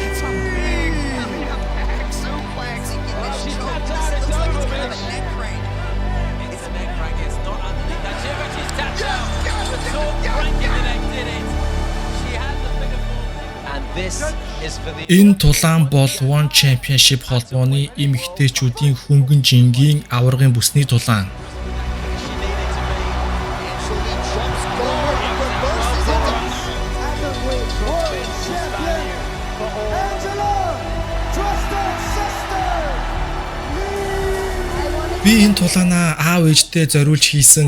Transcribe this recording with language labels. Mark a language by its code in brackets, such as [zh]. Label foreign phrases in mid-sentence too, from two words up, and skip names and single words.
[en] It's a big back suplex. She's tapped out. It's over, bitch. It's a neck crank. It's not underneath that chair, but she's tapped out. Sword crank in the neck did it. She had the figure four. And this is for the... [mn] Энэ тулаан бол One Championship холбооны эмэгтэйчүүдийн хөнгөн жингийн аваргын бүсний тулаан. Би энэ тулаанаа аав ээжтэй зориулж хийсэн.